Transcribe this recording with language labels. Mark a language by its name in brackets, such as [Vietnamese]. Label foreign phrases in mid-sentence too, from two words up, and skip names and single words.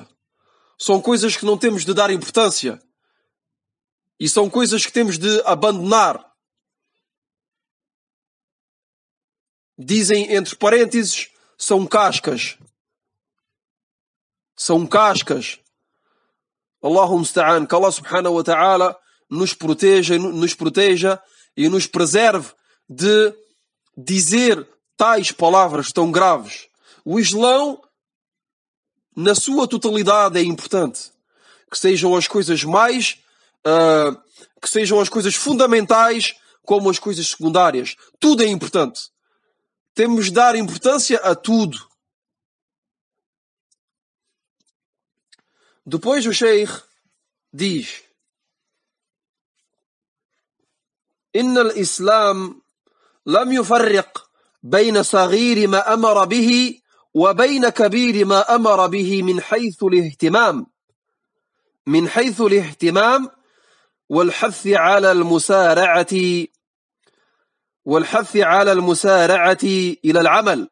[Portuguese] São coisas que não temos de dar importância. E são coisas que temos de abandonar. Dizem, entre parênteses, são cascas. São cascas. [Arabic] اللهم المستعان, [Portuguese] que Allah [Arabic] سبحانه وتعالى [Portuguese] nos proteja e nos preserve de dizer tais palavras tão graves. O Islão, na sua totalidade, é importante. Que sejam as coisas que sejam as coisas fundamentais como as coisas secundárias. Tudo é importante. Temos de dar importância a tudo. Depois o Sheikh diz: [Arabic] إن الإسلام لم يفرق بين صغير ما أمر به وبين كبير ما أمر به من حيث الاهتمام والحث على المسارعة إلى العمل.